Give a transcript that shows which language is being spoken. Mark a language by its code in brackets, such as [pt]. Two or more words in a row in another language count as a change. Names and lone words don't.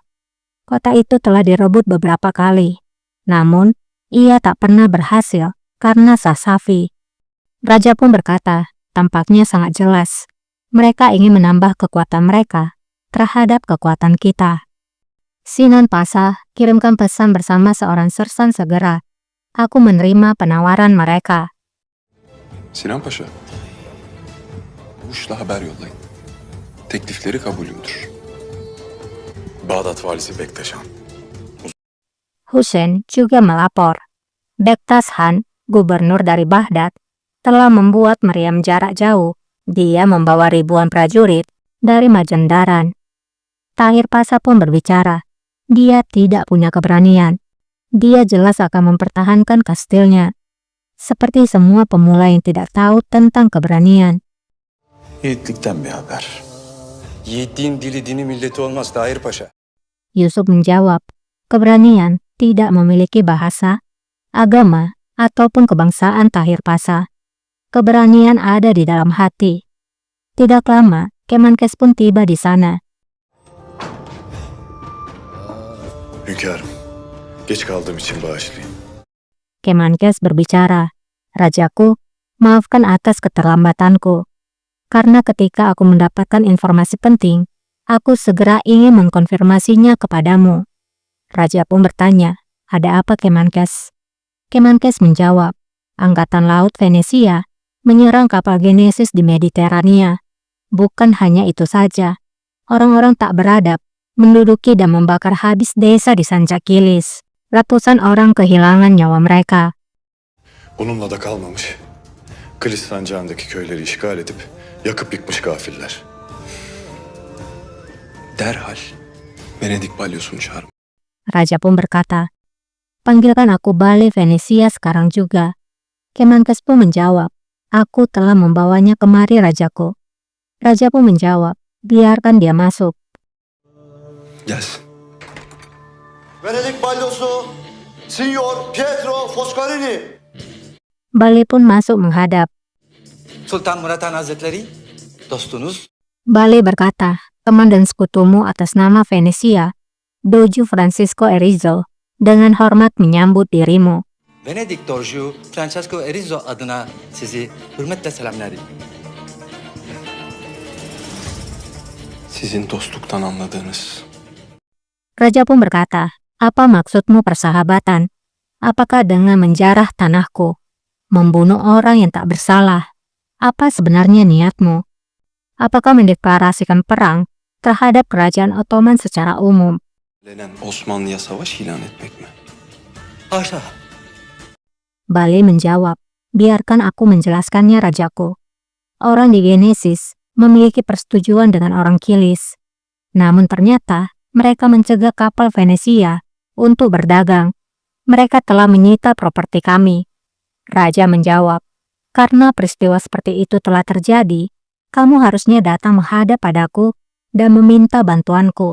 [id] Kota itu telah direbut beberapa kali, namun ia tak pernah berhasil karena Sasafi." Raja pun berkata, tampaknya sangat jelas, mereka ingin menambah kekuatan mereka terhadap kekuatan kita. Sinan Pasha kirimkan pesan bersama seorang sersan segera. Aku menerima penawaran mereka. [tr] Sinan Paşa, Muş'la haber yollayın. Teklifleri kabulümdür. Bağdat valisi Bektaşan. [id] Hussein juga melapor. Bektas Khan, gubernur dari Baghdad, telah membuat meriam jarak jauh. Dia membawa ribuan prajurit dari Majendaran. Tahir Pasha pun berbicara. Dia tidak punya keberanian. Dia jelas akan mempertahankan kastilnya. Seperti semua pemula yang tidak tahu tentang keberanian. [tr] Yiğitlikten bir haber. Yiğitliğin dili dini milleti olmaz Tahir Paşa. [id] Yusuf menjawab, keberanian tidak memiliki bahasa, agama, ataupun kebangsaan, Tahir Pasha. Keberanian ada di dalam hati. Tidak lama, Kemenkes pun tiba di sana. [tr] Hünkârım, geç kaldığım için bağışlayın. [id] Kemenkes berbicara, Rajaku, maafkan atas keterlambatanku. Karena ketika aku mendapatkan informasi penting, aku segera ingin mengkonfirmasinya kepadamu. Raja pun bertanya, ada apa Kemenkes? Kemenkes menjawab, Angkatan Laut Venesia menyerang kapal Genesis di Mediterania. Bukan hanya itu saja, orang-orang tak beradab menduduki dan membakar habis desa di Sancakilis. Ratusan orang kehilangan nyawa mereka. [tr] Bununla da kalmamış. Kilis sancağındaki köyleri işgal edip yakıp yıkmış gafiller. Derhal Venedik balyosunu çağırın. [id] Raja pun berkata, panggilkan aku Bale Venesia sekarang juga. Kemenkes pun menjawab, aku telah membawanya kemari Rajaku. Raja pun menjawab, biarkan dia masuk. [tr] Gelsin. Venedik balyosu Signor Pietro Foscarini. [id] Bale pun masuk menghadap. [tr] Sultan Murat Han Hazretleri, dostunuz [id] Bale berkata, teman dan sekutumu atas nama Venesia, Doju Francisco Erizzo, dengan hormat menyambut dirimu. [tr] Venedik Doju Francesco Erizzo adına sizi hürmetle selamlar. Sizin dostluktan anladığınız [id] Raja pun berkata, apa maksudmu persahabatan? Apakah dengan menjarah tanahku? Membunuh orang yang tak bersalah? Apa sebenarnya niatmu? Apakah mendeklarasikan perang terhadap kerajaan Ottoman secara umum? [tr] lenen Osmanlı'ya savaş ilan etmek mi? Haşa. [id] Bale menjawab, biarkan aku menjelaskannya Rajaku. Orang di Genesis memiliki persetujuan dengan orang Kilis. Namun ternyata mereka mencegah kapal Venesia untuk berdagang. Mereka telah menyita properti kami. Raja menjawab, karena peristiwa seperti itu telah terjadi, kamu harusnya datang menghadap padaku dan meminta bantuanku.